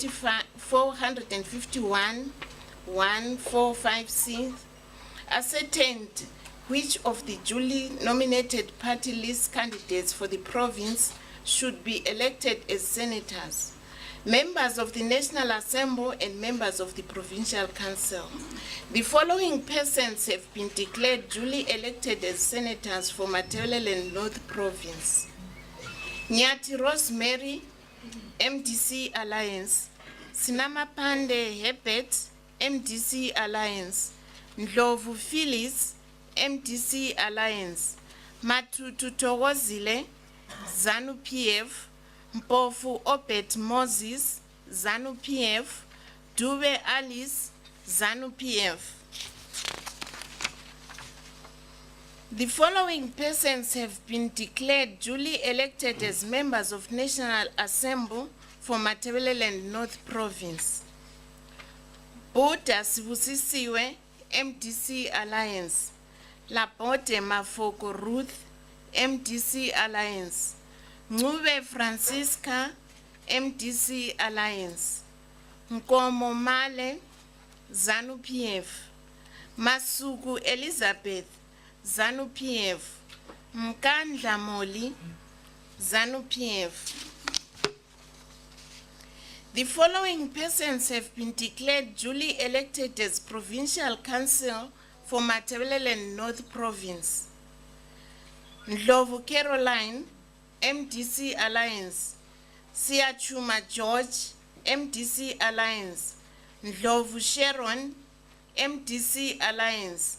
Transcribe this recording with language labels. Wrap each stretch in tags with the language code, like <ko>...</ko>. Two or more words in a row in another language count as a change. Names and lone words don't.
<en>451, 145C, ascertained which of the duly nominated party list candidates for the province should be elected as senators, members of the National Assembly and members of the Provincial Council. The following persons have been declared duly elected as senators for Matabeleland North Province. Nyati Rosemary, MDC Alliance. Sinamapande Herbert, MDC Alliance. Ndlovu Phyllis, MDC Alliance. Matutu Togozile, ZANU PF. Mpofu Obet Moses, ZANU PF. Dube Alice, ZANU PF. The following persons have been declared duly elected as members of National Assembly for Matabeleland North Province. Buda Sibusisiwe, MDC Alliance. Lapote Mafoko Ruth, MDC Alliance. Ngube Francisca, MDC Alliance. Nkomo Male, ZANU PF. Masuku Elizabeth, ZANU PF. Mkandla Moli, ZANU PF. The following persons have been declared duly elected as Provincial Council for Matabeleland North Province. Ndlovu Caroline, MDC Alliance. Siachuma George, MDC Alliance. Ndlovu Sharon, MDC Alliance.</en>